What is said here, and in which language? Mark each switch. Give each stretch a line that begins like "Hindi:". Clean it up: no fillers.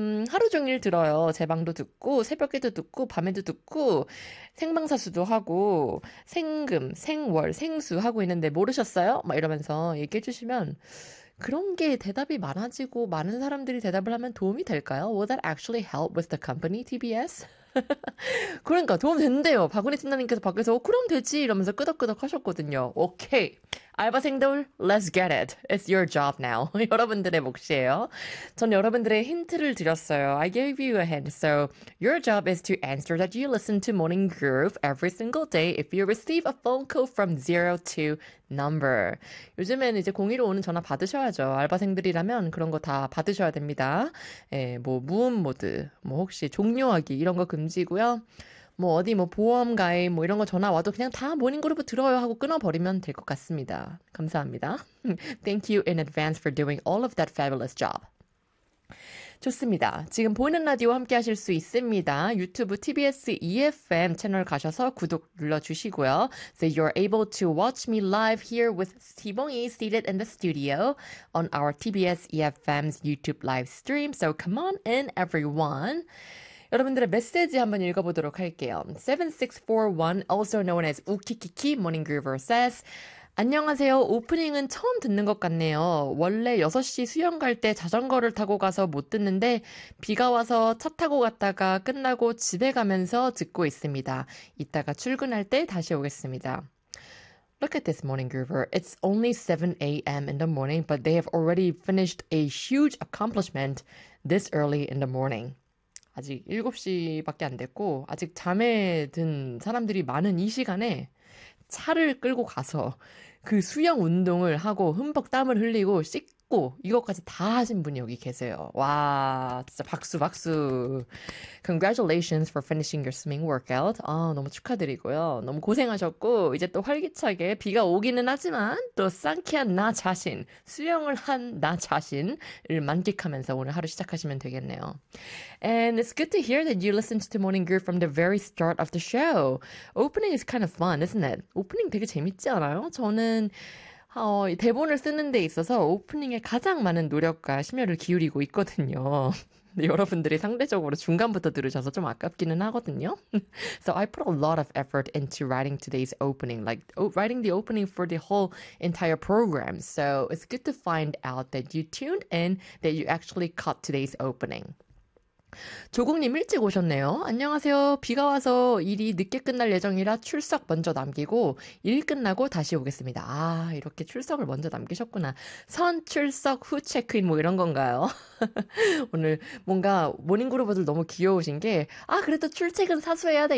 Korean: 하루 종일 들어요. 제 방도 듣고, 새벽에도 듣고, 밤에도 듣고, 생방사수도 하고, 생금, 생월, 생수 하고 있는데 모르셨어요? 막 이러면서 얘기해주시면, 그런 게 대답이 많아지고, 많은 사람들이 대답을 하면 도움이 될까요?
English: Will that actually help with the company, TBS?
Korean: 그러니까 도움 된대요. 박은희 팀장님께서 밖에서 그럼 되지 이러면서 끄덕끄덕 하셨거든요. 오케이. 알바생들,
English: let's get it. It's your job now.
Korean: 여러분들의 몫이에요. 전 여러분들의 힌트를 드렸어요.
English: I gave you a hint. So your job is to answer that you listen to Morning Groove every single day if you receive a phone call from 02 number.
Korean: 요즘에는 이제 01로 오는 전화 받으셔야죠. 알바생들이라면 그런 거다 받으셔야 됩니다. 예, 뭐 무음모드, 뭐 혹시 종료하기 이런 거 금지고요. 뭐 어디 뭐 보험 가입 뭐 이런 거 전화 와도 그냥 다 모닝그룹 들어요 하고 끊어버리면 될것 같습니다. 감사합니다.
English: Thank you in advance for doing all of that fabulous job.
Korean: 좋습니다. 지금 보이는 라디오 함께 하실 수 있습니다. 유튜브 TBS EFM 채널 가셔서 구독 눌러주시고요.
English: So you're able to watch me live here with 티봉이 seated in the studio on our TBS EFM's YouTube live stream. So come on in, everyone.
Korean: 여러분들의 메시지 한번 읽어보도록 할게요.
English: 7641, also known as 우키키키 Morning Groover says,
Korean: 안녕하세요. 오프닝은 처음 듣는 것 같네요. 원래 6시 수영 갈때 자전거를 타고 가서 못 듣는데, 비가 와서 차 타고 갔다가 끝나고 집에 가면서 듣고 있습니다. 이따가 출근할 때 다시 오겠습니다.
English: Look at this, Morning Groover. It's only 7 a.m. in the morning, but they have already finished a huge accomplishment this early in the morning.
Korean: 아직 7시밖에 안 됐고, 아직 잠에 든 사람들이 많은 이 시간에 차를 끌고 가서 그 수영 운동을 하고 흠뻑 땀을 흘리고 씻고 이것까지 다 하신 분이 여기 계세요. 와, 진짜 박수, 박수.
English: Congratulations for finishing your swimming workout.
Korean: 아, 너무 축하드리고요. 너무 고생하셨고, 이제 또 활기차게 비가 오기는 하지만 또 상쾌한 나 자신, 수영을 한나 자신을 만끽하면서 오늘 하루 시작하시면 되겠네요.
English: And it's good to hear that you listened to Morning Groove from the very start of the show. Opening is kind of fun, isn't it?
Korean: 오프닝 되게 재밌지 않아요? 저는 대본을 쓰는 데 있어서 오프닝에 가장 많은 노력과 심혈을 기울이고 있거든요. 여러분들이 상대적으로 중간부터 들으셔서 좀 아깝기는 하거든요.
English: So I put a lot of effort into writing today's opening, like writing the opening for the whole entire program. So it's good to find out that you tuned in, that you actually caught today's opening.
Korean: 조국님 일찍 오셨네요. 안녕하세요. 비가 와서 일이 늦게 끝날 예정이라 출석 먼저 남기고 일 끝나고 다시 오겠습니다. 아, 이렇게 출석을 먼저 남기셨구나. 선 출석 후 체크인 뭐 이런 건가요? 오늘 뭔가 모닝그룹들 너무 귀여우신 게, 아, 그래도 출퇴근 사수해야 돼.